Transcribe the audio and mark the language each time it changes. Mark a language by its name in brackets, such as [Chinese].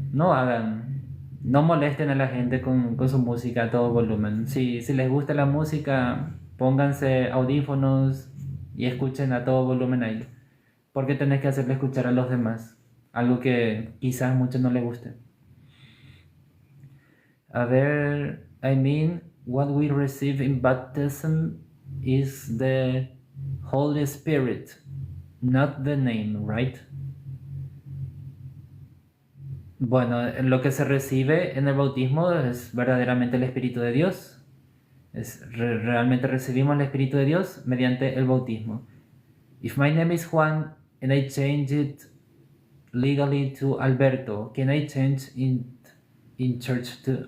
[Spanish] No hagan, no molesten a la gente con su música a todo volumen. Si les gusta la música, pónganse audífonos y escuchen a todo volumen ahí. ¿Por qué tenés que hacerle escuchar a los demás? Algo que quizás a muchos no les guste. A ver, [English] I mean, what we receive in baptism is the Holy Spirit, not the name, right? [Spanish] Bueno, lo que se recibe en el bautismo es verdaderamente el Espíritu de Dios. Realmente recibimos el Espíritu de Dios mediante el bautismo. [English] If my name is Juan and I change it legally to Alberto, can I change in church to...